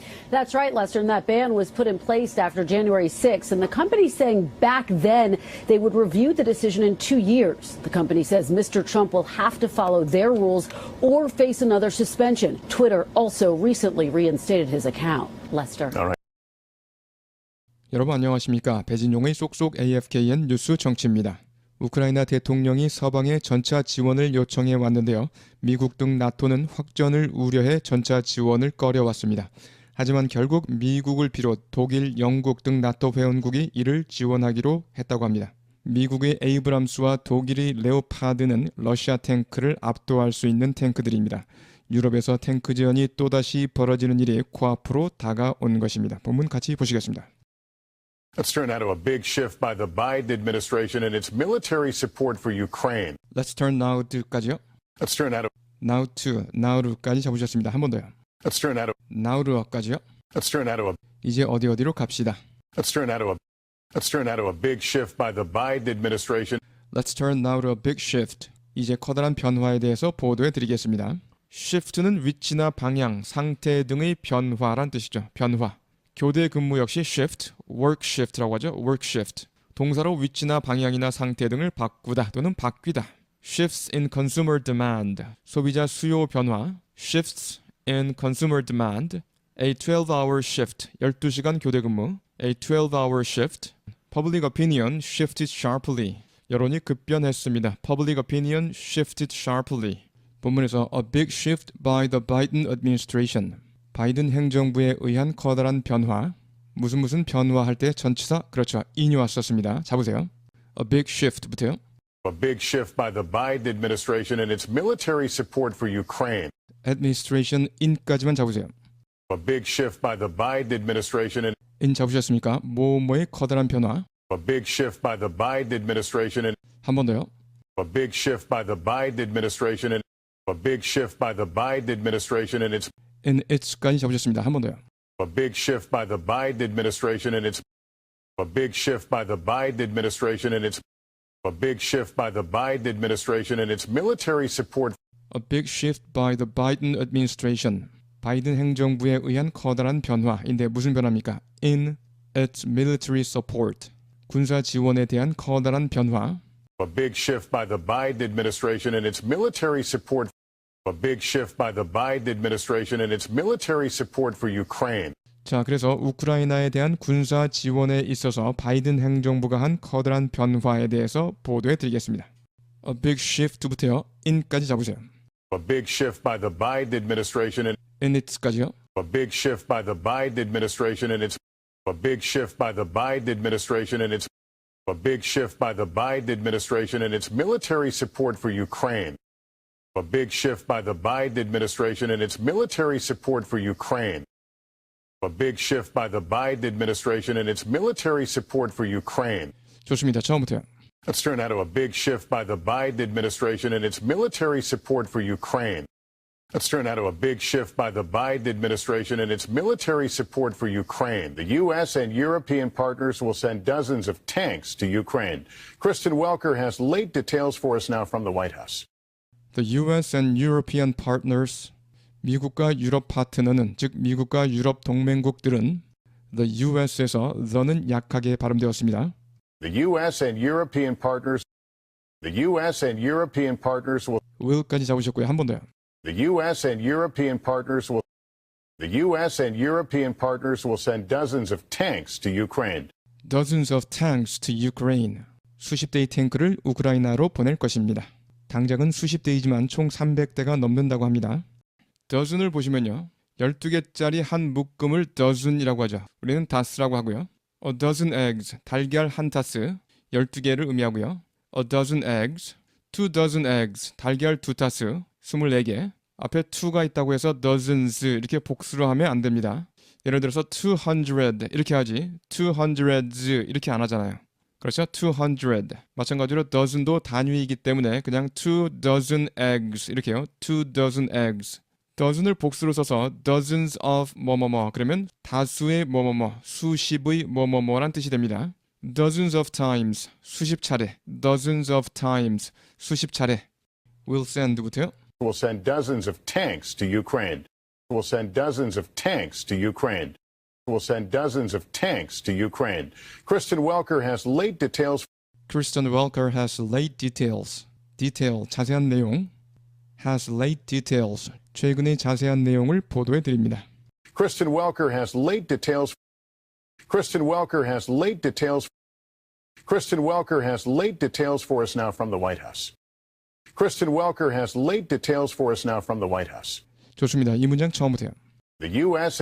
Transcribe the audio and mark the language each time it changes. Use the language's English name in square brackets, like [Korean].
[English] That's right, Lester, and that ban was put in place after January 6th, and the company saying back then they would review the decision in 2 years. The company says Mr. Trump will have to follow their rules or face another suspension. Twitter also recently reinstated his account. Lester. All right. [Korean] 여러분 안녕하십니까? 배진용의 쏙쏙 AFKN 뉴스 정치입니다. 우크라이나 대통령이 서방에 전차 지원을 요청해 왔는데요. 미국 등 나토는 확전을 우려해 전차 지원을 꺼려왔습니다. 하지만 결국 미국을 비롯 독일, 영국 등 나토 회원국이 이를 지원하기로 했다고 합니다. 미국의 에이브람스와 독일의 레오파드는 러시아 탱크를 압도할 수 있는 탱크들입니다. 유럽에서 탱크 지원이 또다시 벌어지는 일이 코앞으로 다가온 것입니다. 본문 같이 보시겠습니다. [English] Let's turn now to a big shift by the Biden administration and its military support for Ukraine. Let's turn now to까지요. Let's turn now to now to, [Korean] now로까지 잡으셨습니다. 한 번 더요. [English] Let's turn now to [Korean] now로까지요. [English] Let's turn now to a [Korean] 이제 어디로 갑시다. [English] Let's turn now to a big shift by the Biden administration. Let's turn now to a big shift. [Korean] 이제 커다란 변화에 대해서 보도해 드리겠습니다. shift는 위치나 방향, 상태 등의 변화란 뜻이죠. 변화. 교대 근무 역시 shift, [English] work shift [Korean] 라고 하죠. [English] work shift. [Korean] 동사로 위치나 방향이나 상태 등을 바꾸다 또는 바뀌다. [English] shifts in consumer demand. [Korean] 소비자 수요 변화. [English] shifts in consumer demand. A 12-hour shift. [Korean] 12시간 교대 근무. [English] A 12-hour shift. Public opinion shifted sharply. [Korean] 여론이 급변했습니다. [English] Public opinion shifted sharply. [Korean] 본문에서 [English] a big shift by the Biden administration. [Korean] 바이든 행정부에 의한 커다란 변화. 무슨 변화할 때 전치사 그렇죠. 인유화 썼습니다. 잡으세요. [English] A big shift부터요. A big shift by the Biden administration and its military support for Ukraine. [Korean] administration in까지만 잡으세요. [English] A big shift by the Biden administration and [Korean] in 잡으셨습니까? 뭐뭐의 커다란 변화. [English] a big shift by the Biden administration and [Korean] 한 번 더요. [English] a big shift by the Biden administration and a big shift by the Biden administration and its [Korean] in it까지 잡으셨습니다. 한 번 더요. [English] a big shift by the Biden administration and its a big shift by the Biden administration and its a big shift by the Biden administration and its military support A big shift by the Biden administration. [Korean] 바이든 행정부에 의한 커다란 변화인데 무슨 변화입니까? [English] In its military support. [Korean] 군사 지원에 대한 커다란 변화. [English] a big shift by the Biden administration and its military support a big shift by the Biden administration and its military support for Ukraine. [Korean] 자, 그래서 우크라이나에 대한 군사 지원에 있어서 바이든 행정부가 한 커다란 변화에 대해서 보도해 드리겠습니다. [English] A big shift부터요. [Korean] in까지 잡으세요. [English] A big shift by the Biden administration and [Korean] in it까지요. [English] a big shift by the Biden administration and its a big shift by the Biden administration and its a big shift by the Biden administration and its military support for Ukraine. A big shift by the Biden administration and its military support for Ukraine. A big shift by the Biden administration and its military support for Ukraine. [Korean] 좋습니다. 처음부터요. [English] Let's turn now to a big shift by the Biden administration and its military support for Ukraine. Let's turn now to a big shift by the Biden administration and its military support for Ukraine. The U.S. and European partners will send dozens of tanks to Ukraine. Kristen Welker has late details for us now from the White House. The U.S. and European partners. [Korean] 미국과 유럽 파트너는 즉 미국과 유럽 동맹국들은 the U.S.에서 the는 약하게 발음되었습니다. [English] The U.S. and European partners [Korean] will까지 잡으셨고요. 한 번 더요. [English] The U.S. and European partners will send dozens of tanks to Ukraine. Dozens of tanks to Ukraine. [Korean] 수십 대의 탱크를 우크라이나로 보낼 것입니다. 당장은 수십 대이지만 총 300대가 넘는다고 합니다. dozen을 보시면요. 12개짜리 한 묶음을 dozen이라고 하죠. 우리는 다스라고 하고요. [English] A dozen eggs, [Korean] 달걀 한 타스, 12개를 의미하고요. [English] A dozen eggs, 2 dozen eggs, [Korean] 달걀 두 타스, 24개. 앞에 2가 있다고 해서 dozens 이렇게 복수로 하면 안 됩니다. 예를 들어서 200 이렇게 하지 200s 이렇게 안 하잖아요. 그렇죠? 200. 마찬가지로 dozen도 단위이기 때문에 그냥 [English] 2 dozen eggs [Korean] 이렇게요. [English] 2 dozen eggs. [Korean] dozen을 복수로 써서 [English] dozens of [Korean] 뭐뭐뭐 그러면 다수의 뭐뭐뭐 수십의 뭐뭐뭐란 뜻이 됩니다. [English] dozens of times [Korean] 수십 차례 dozens of times 수십 차례 [English] will send [Korean] 부터요. [English] Will send dozens of tanks to Ukraine. Will send dozens of tanks to Ukraine. Will send dozens of tanks to Ukraine. Kristen Welker has late details. Kristen Welker has late details. [Korean] detail 자세한 내용. [English] has late details [Korean] 최근의 자세한 내용을 보도해 드립니다. [English] Kristen Welker has late details. Kristen Welker has late details. Kristen Welker has late details for us now from the White House. Kristen Welker has late details for us now from the White House. [Korean] 좋습니다. 이 문장 처음부터요. [English] The U.S.